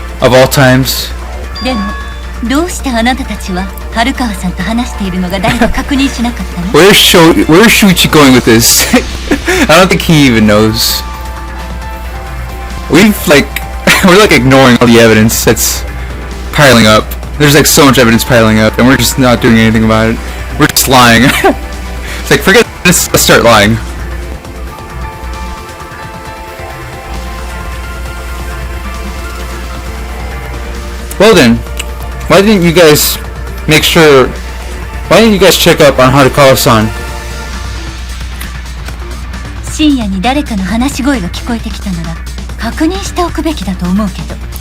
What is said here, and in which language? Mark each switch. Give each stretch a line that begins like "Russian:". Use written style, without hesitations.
English: Of all times.
Japanese: でもどうしてあなたたちは春川さんと話しているのが誰か確認しなかったの？
English: Where's Shuichi going with this? I don't think he even knows. We're like ignoring all the evidence that's piling up. There's like so much evidence piling up, and we're just not doing anything about it. We're just lying. It's like, forget this, let's start lying. Well then, why didn't you guys check up on Harukawa-san?
Japanese: 深夜に誰かの話し声が聞こえてきたなら確認しておくべきだと思うけど。